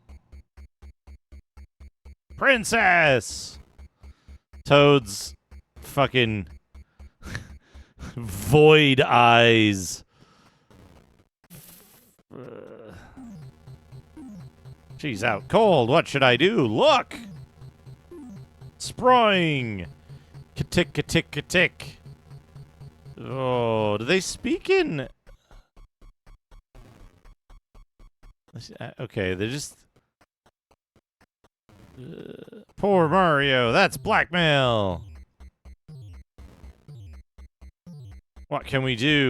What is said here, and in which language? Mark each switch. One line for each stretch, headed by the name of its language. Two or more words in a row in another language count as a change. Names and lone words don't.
English: Princess! Toad's fucking void eyes. She's out cold. What should I do? Look! Sproing! Ka-tick, ka-tick, ka-tick. Oh, do they speak in... Okay, they're just... poor Mario, that's blackmail! What can we do?